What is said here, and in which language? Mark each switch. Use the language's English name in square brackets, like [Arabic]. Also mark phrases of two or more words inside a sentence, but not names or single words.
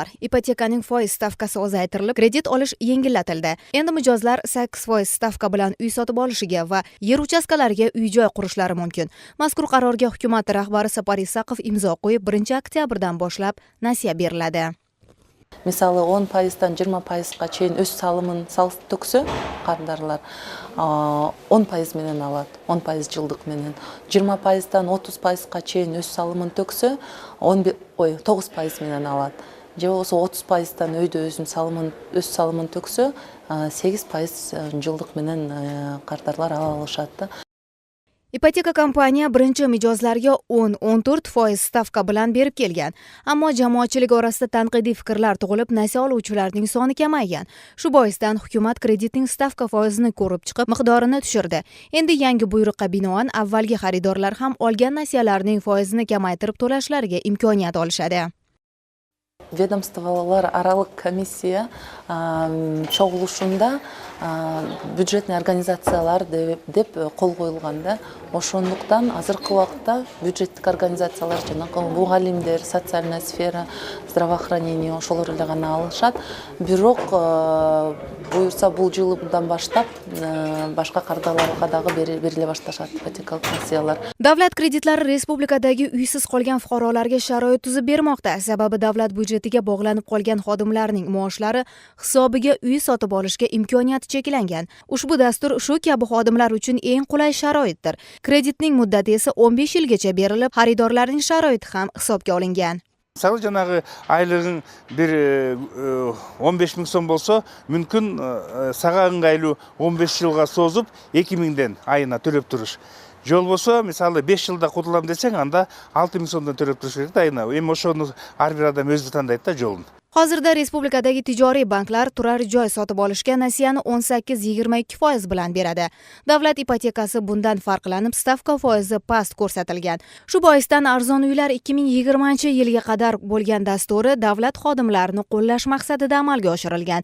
[Uzbek] Ipotekaning foiz stavkasi ozaytirilib, kredit olish yengillatildi. Endi mijozlar 8% stavka bilan uy sotib olishiga va yer uchastkalariga uy-joy qurishlari mumkin. Mazkur qarorga hukumat rahbari Sapar Isaqov imzo qo'yib, 1-oktyabrdan boshlab nasiya beriladi. [Kyrgyz] Misалы 10%-дан 20%-ға чейин өз салымын төксө, кардарлар 10% менен алат, 10% жылдык менен. 20%-дан 30%-ға чейин өз салымын төксө, 9% менен алат. Же болсо 30%-дан өйдө өз салымын төксө, 8% жылдык менен кардарлар ала алышат. [Uzbek] Ipoteka kompaniya birinchi mijozlarga 10-14% stavka bilan berib kelgan. Ammo jamoatchilik orasida tanqidiy fikrlar tug'ilib, nasiya oluvchilarning soni kamaygan. Shu boisdan hukumat kreditning stavka foizini ko'rib chiqib, miqdorini tushirdi. Endi yangi buyruqqa binoan avvalgi xaridorlar ham olgan nasiyalarning foizini kamaytirib to'lashlariga imkoniyat olishadi. [Kyrgyz] Ведомстволар аралык комиссия чогулушунда бюджетный организациялар деп кол коюлганда, ошондуктан азыркы убакта бюджеттик организациялар жанагы мугалимдер, [Russian] социальная сфера, здравоохранение [Kyrgyz] ошолор эле гана алышат. Бирок буюрса бул жылдан баштап башка кардарларга дагы бериле башташат ипотекалык несиялар. [Uzbek] Davlat kreditlari respublikadagi uysiz qolgan fuqarolarga sharoit tuzib bermoqda. Sababi davlat byudjetiga bog'lanib qolgan xodimlarning maoshlari hisobiga uy sotib olishga imkoniyati cheklangan. Ushbu dastur shu kabi xodimlar uchun eng qulay sharoitdir. Kreditning muddati esa 15 yilgacha berilib, xaridorlarning sharoiti ham hisobga olingan. [Kyrgyz] Мысалы жанагы айлыгың бир 15 миң сом болсо, мүмкүн сага ыңгайлуу 15 жылга созуп 2 миңден айына төлөп туруш. Жол болсо, мисалы 5 жылда кутулам десең, анда 6 миң сомдон төлөп туруш керек да айына. Эми ошону ар бир адам өзү тандайт да жолун. [Uzbek] Hozirda respublikadagi tijoriy banklar turar joy sotib olishga nasiyani 18-22% bilan beradi. Davlat ipotekasi bundan farqlanib, stavka foizi past ko'rsatilgan. Shu boisdan arzon uylar 2020-yilga qadar bo'lgan dasturi davlat xodimlarini qo'llash maqsadida amalga oshirilgan.